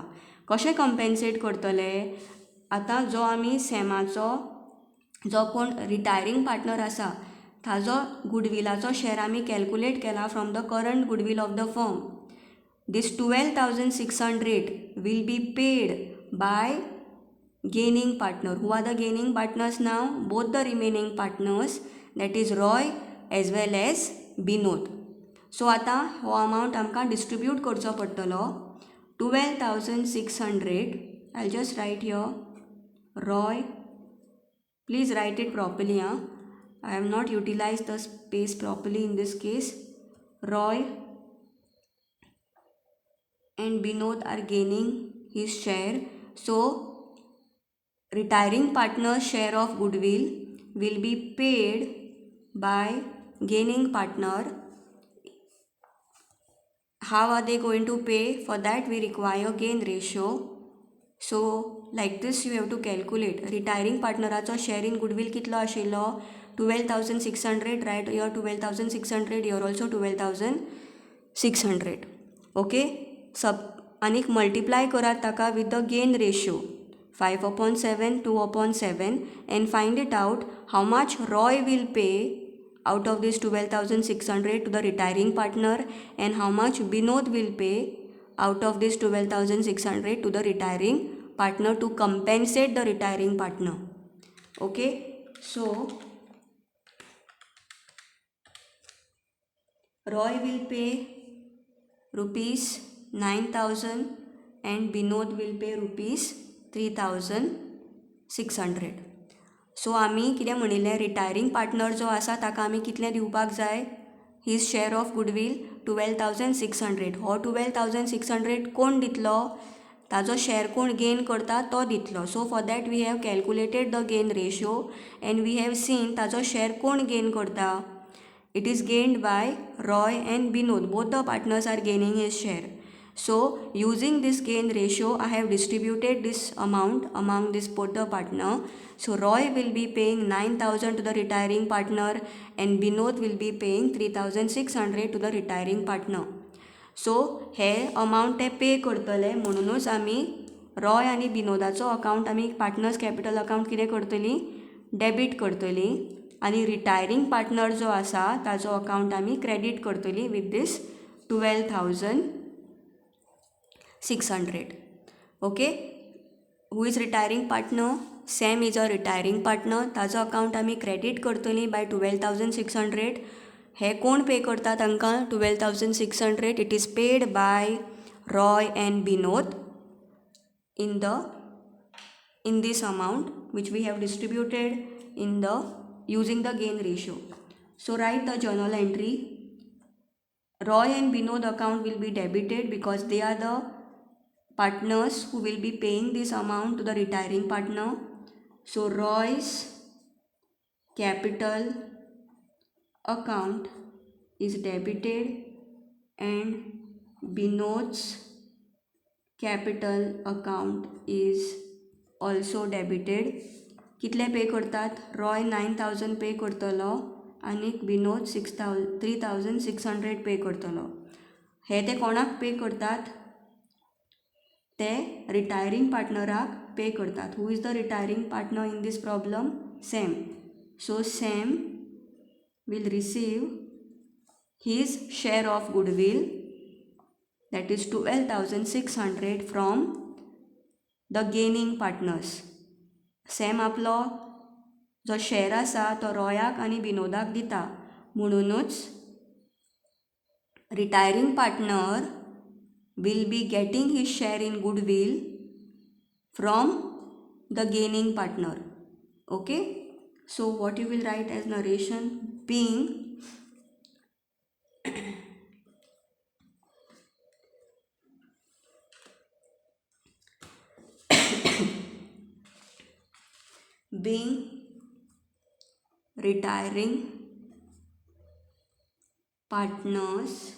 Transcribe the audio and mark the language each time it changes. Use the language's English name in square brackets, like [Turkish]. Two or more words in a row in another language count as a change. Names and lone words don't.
[Konkani] कशें कंपेन्सेट करतले, आतां जो आमी सॅमाचो जो कोण [English] retiring partner [Konkani] आसा ताजो गुडविलाचो शेअर आमी कॅल्कुलेट केला [English] from the current goodwill of the firm. This 12,600 will be paid by gaining partner. Who are the gaining partners नाव? Both the remaining partners, that is Roy as well as Vinod. [Konkani] सो आतां हो अमावंट आमकां डिस्ट्रिब्यूट करचो पडटलो. [English] 12,600, I just write here Roy. Please write it properly. I have not utilized the space properly in this case. Roy and Binod are gaining his share. So, retiring partner's share of goodwill will be paid by gaining partner. How are they going to pay? For that we require gain ratio. So like this you have to calculate. Retiring partneracho share in goodwill [Konkani] kitlo आशिल्लो [English] 12,600. Right here 12,600, here also 12,600. Okay, [Konkani] सब आनीक मल्टिप्लाय करात ताका [English] with the gain ratio 5/7, 2/7 and find it out how much Roy will pay out of this 12,600 to the retiring partner and how much Binod will pay out of this 12,600 to the retiring partner to compensate the retiring partner. Okay, so Roy will pay rupees 9,000 and Binod will pay rupees 3,600. [Konkani] सो आमी कितें म्हणिल्लें [English] retiring partner [Konkani] जो आसा ताका आमी कितलें दिवपाक जाय [English] his share of goodwill [Konkani] 12,600. हो 12,600 कोण दितलो ताजो शेअर कोण गेन करता तो दितलो. [English] So for that we have calculated the gain ratio and we have seen [Konkani] ताजो शेअर कोण गेन करता. [English] It is gained by Roy and Binod. Both the partners are gaining his share. So using this gain ratio, I have distributed this amount among this both the partner. So Roy will be paying 9,000 to the retiring partner and Binod will be paying 3,600 to the retiring partner. So हे amount [Konkani] ते पे करतले म्हणूनच आमी रॉय आनी बिनोदाचो अकाउंट आमी [English] partners capital account [Konkani] कितें करतली डेबीट करतली आनी [English] retiring partner [Konkani] जो आसा ताजो अकाउंट आमी क्रेडीट करतली [English] with this 12,600. Okay, who is retiring partner? Sam is a retiring partner. [Konkani] ताजो अकाउंट आमी क्रेडीट करतली बाय 12,600. हे कोण पे करता तांकां 12,600? [English] It is paid by Roy and Binod in this amount which we have distributed in the using the gain ratio. So write the journal entry. Roy and Binod account will be debited because they are the partners who will be paying this amount to the retiring partner. So Roy's capital account is debited and Binod's capital account is also debited. [Konkani] कितले पे करतात? रॉय 9,000 पे करतलो आनी बिनोद 3,600 पे करतलो. हे ते कोणाक पे करतात? ते रिटायरींग पार्टनराक पे करतात. [English] Who is the retiring partner in this problem? सॅम. [Konkani] सो सॅम [English] will receive his share of goodwill, that is 12,600 from the gaining partners. [Konkani] सॅम आपलो जो शेअर आसा तो रॉयाक आनी बिनोदाक दिता म्हणूनच [English] retiring partner will be getting his share in goodwill from the gaining partner. Okay, so what you will write as narration? Being being retiring partners